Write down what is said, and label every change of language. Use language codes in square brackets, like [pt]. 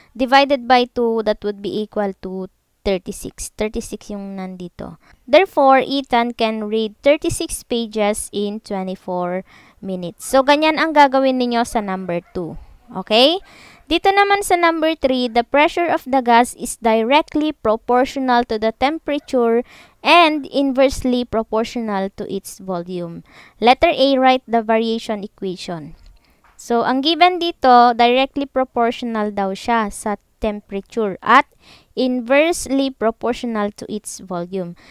[en] Divided by 2, that would be equal to 36. [tl] 36 yung nandito. [en] Therefore, Ethan can read 36 pages in 24 minutes. [tl] So, ganyan ang gagawin ninyo sa number 2. [en] Okay? [tl] Dito naman sa [en] number 3, the pressure of the gas is directly proportional to the temperature and inversely proportional to its volume. Letter A, write the variation equation. [tl] So, ang given dito, [en] directly proportional [tl] daw siya sa [en] temperature at inversely proportional to its volume.